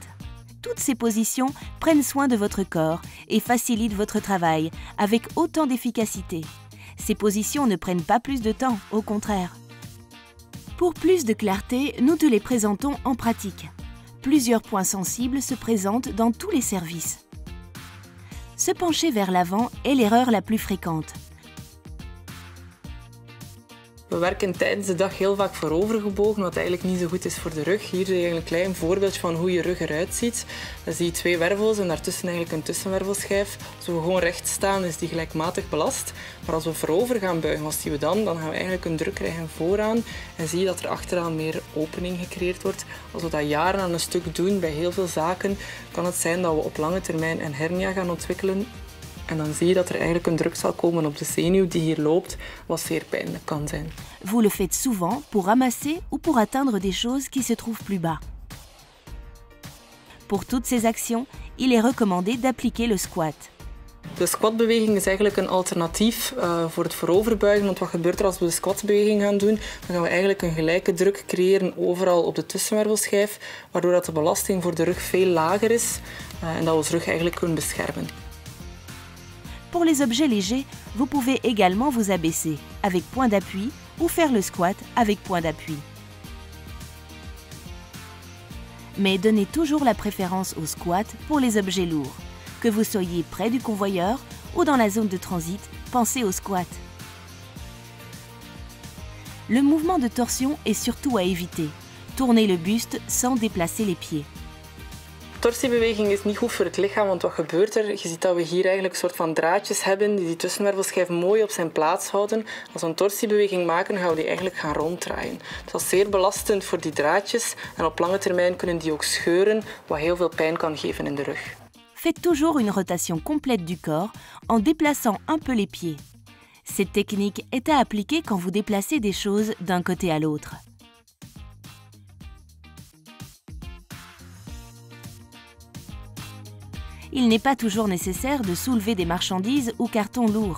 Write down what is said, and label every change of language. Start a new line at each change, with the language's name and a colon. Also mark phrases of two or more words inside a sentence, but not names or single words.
French: Toutes ces positions prennent soin de votre corps et facilitent votre travail avec autant d'efficacité. Ces positions ne prennent pas plus de temps, au contraire. Pour plus de clarté, nous te les présentons en pratique. Plusieurs points sensibles se présentent dans tous les services. Se pencher vers l'avant est l'erreur la plus fréquente.
Dutch: We werken tijdens de dag heel vaak voorovergebogen, wat eigenlijk niet zo goed is voor de rug. Hier zie je een klein voorbeeldje van hoe je rug eruit ziet. Dan zie je twee wervels en daartussen eigenlijk een tussenwervelschijf. Als we gewoon recht staan, is die gelijkmatig belast. Maar als we voorover gaan buigen, wat zien we dan? Dan gaan we eigenlijk een druk krijgen vooraan en zie je dat er achteraan meer opening gecreëerd wordt. Als we dat jaren aan een stuk doen bij heel veel zaken, kan het zijn dat we op lange termijn een hernia gaan ontwikkelen. En dan zie je dat er eigenlijk een druk zal komen op de zenuw die hier loopt, wat zeer pijnlijk kan zijn.
French: Vous le faites souvent pour ramasser ou pour atteindre des choses qui se trouvent plus bas. Pour toutes ces actions, il est recommandé d'appliquer le squat.
Dutch: De squatbeweging is eigenlijk een alternatief voor het vooroverbuigen, want wat gebeurt er als we de squatbeweging gaan doen? Dan gaan we eigenlijk een gelijke druk creëren overal op de tussenwervelschijf, waardoor dat de belasting voor de rug veel lager is en dat we onze rug eigenlijk kunnen beschermen.
French: Pour les objets légers, vous pouvez également vous abaisser avec point d'appui ou faire le squat avec point d'appui. Mais donnez toujours la préférence au squat pour les objets lourds. Que vous soyez près du convoyeur ou dans la zone de transit, pensez au squat. Le mouvement de torsion est surtout à éviter. Tournez le buste sans déplacer les pieds.
Dutch: Torsiebeweging is niet goed voor het lichaam, want wat gebeurt er? Je ziet dat we hier eigenlijk een soort van draadjes hebben die tussenwervelschijf mooi op zijn plaats houden. Als we een torsiebeweging maken, gaan we die eigenlijk gaan ronddraaien. Dat is zeer belastend voor die draadjes en op lange termijn kunnen die ook scheuren, wat heel veel pijn kan geven in de rug.
French: Faites toujours une rotation complète du corps en déplaçant un peu les pieds. Cette technique est à appliquer quand vous déplacez des choses d'un côté à l'autre. Il n'est pas toujours nécessaire de soulever des marchandises ou cartons lourds.